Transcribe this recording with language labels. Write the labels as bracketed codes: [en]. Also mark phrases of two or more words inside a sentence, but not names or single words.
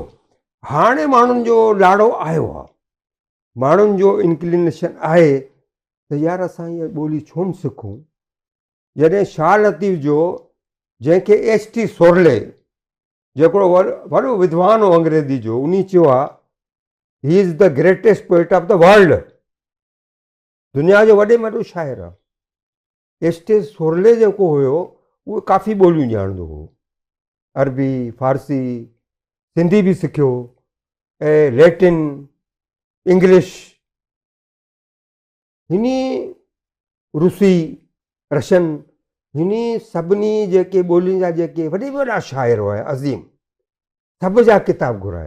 [sd] हाणे माण्हुनि जो लाड़ो आयो आहे, माण्हुनि जो इंक्लिनेशन आहे त यार असां इहा ॿोली छो न सिखूं। जॾहिं शाह लतीफ़ जो, जंहिंखे HT सोरले, जेको वॾो विद्वान हो अंग्रेज़ी जो, उन चयो आहे [en] he is the greatest poet of the world, [sd] दुनिया जो वॾे में वॾो शाइर आहे। HT सोरले जेको हुयो उहो काफ़ी ॿोलियूं ॼाणंदो हो, अरबी, फारसी, सिंधी बि सिखियो, ऐं लैटिन, इंग्लिश, हिन रूसी, रशियन, हिन सभिनी जेके ॿोलियुनि जा जेके वॾे वॾा शाइर हुआ अज़ीम, सभ जा किताब घुराया।